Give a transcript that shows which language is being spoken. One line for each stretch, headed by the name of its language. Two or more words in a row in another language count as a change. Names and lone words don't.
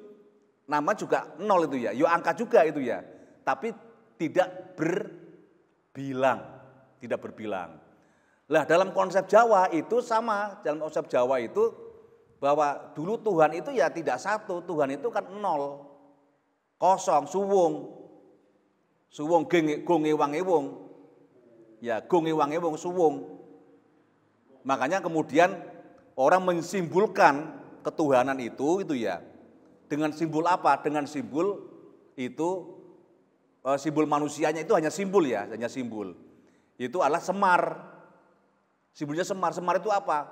Indonesian: Nama juga nol itu ya, angka juga itu ya. Tapi tidak berbilang, tidak berbilang. Lah dalam konsep Jawa itu sama, dalam konsep Jawa itu bahwa dulu Tuhan itu ya tidak satu, Tuhan itu kan nol, kosong, suwung.
Javanese: Suwung gonge wangewung. Ya gonge wangewung suwung.
Indonesian: Makanya kemudian orang mensimbolkan ketuhanan itu ya. Dengan simbol apa? Dengan simbol itu, simbol manusianya itu hanya simbol ya, hanya simbol. Itu adalah Semar. Simbolnya Semar. Semar itu apa?